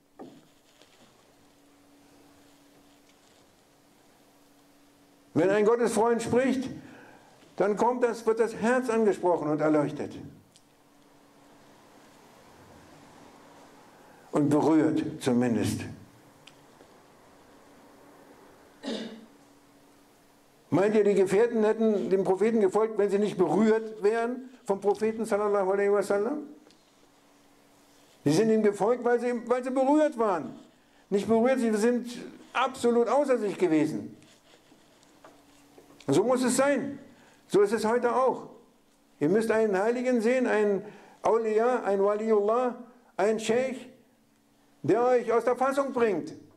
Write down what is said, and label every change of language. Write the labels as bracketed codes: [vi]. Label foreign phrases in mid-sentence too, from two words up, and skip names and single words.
[de] Wenn ein Gottesfreund spricht, dann wird das Herz angesprochen und erleuchtet. Und berührt zumindest. Meint ihr, die Gefährten hätten dem Propheten gefolgt, wenn sie nicht berührt wären vom Propheten [ar] صلى الله عليه وسلم? [de] Sie sind ihm gefolgt, weil sie berührt waren. Nicht berührt, sie sind absolut außer sich gewesen. So muss es sein. So ist es heute auch. Ihr müsst einen Heiligen sehen, einen Awliya, ein Waliullah, einen Sheikh, der euch aus der Fassung bringt.